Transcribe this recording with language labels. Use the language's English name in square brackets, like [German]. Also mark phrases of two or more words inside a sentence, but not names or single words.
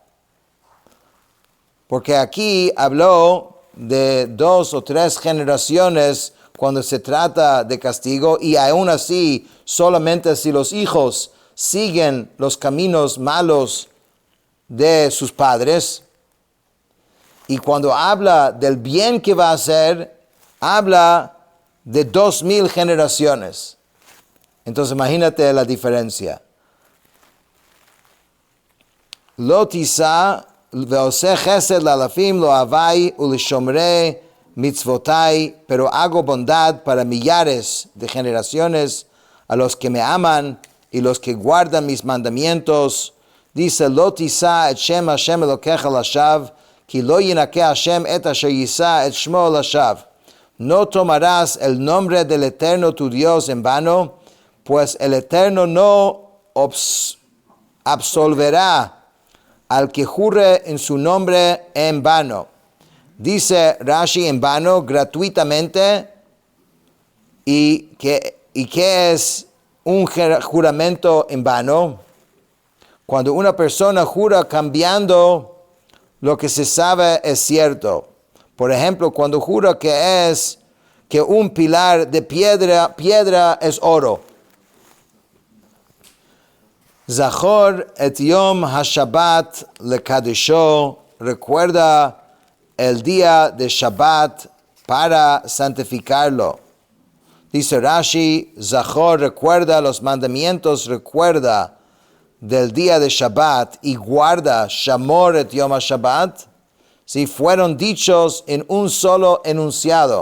[Spanish] Porque aquí habló de 2 o 3 generaciones cuando se trata de castigo, y aún así solamente si los hijos siguen los caminos malos de sus padres. Y cuando habla del bien que va a hacer, habla de 2000 generaciones. Entonces imagínate la diferencia. [Hebrew] לא תשא ועשה חסד לאלפים לאהבי ולשמרי מצותי, [Spanish] pero hago bondad para millares de generaciones a los que me aman y los que guardan mis mandamientos. [Hebrew] Dice, לא תשא את שם השם אלהיך לשוא, כי לא ינקה השם את אשר ישא את שמו לשוא. [Spanish] No tomarás el nombre del Eterno tu Dios en vano, pues el Eterno no absolverá al que jure en su nombre en vano. Dice Rashi, en vano, gratuitamente. ¿Y qué es un juramento en vano? Cuando una persona jura cambiando lo que se sabe es cierto. Por ejemplo, cuando jura que un pilar de piedra es oro. [Hebrew] זכור את יום השבת לקדשו, [Spanish] recuerda el día de Shabbat para santificarlo. Dice Rashi, Zachor, recuerda los mandamientos, recuerda del día de Shabbat y guarda [Hebrew] שמור את יום השבת, [Spanish] si fueron dichos en un solo enunciado.